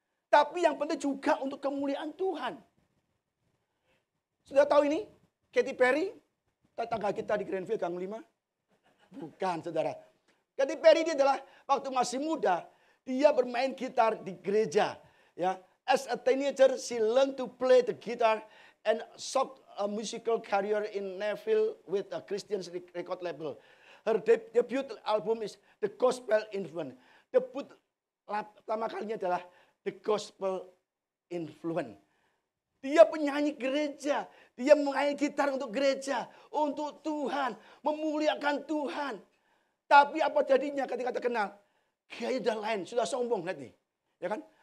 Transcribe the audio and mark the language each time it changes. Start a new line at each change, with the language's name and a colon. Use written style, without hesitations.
Indonesian: Tapi yang penting juga untuk kemuliaan Tuhan. Sudah tahu ini? Katy Perry, tetangga kita di Greenfield, Gang 5? Bukan, saudara. Katy Perry dia adalah waktu masih muda, dia bermain gitar di gereja.
English: Ya, as a teenager, she learned to play the guitar and sought a musical career in Nashville with a Christian record label. Her debut album is The Gospel Influence.
Indonesian: Debut pertama kalinya adalah The Gospel Influence. Dia penyanyi gereja. Dia memainkan gitar untuk gereja. Untuk Tuhan. Memuliakan Tuhan. Tapi apa jadinya ketika terkenal? Gaya sudah lain. Sudah sombong. Lihat nih. Ya kan?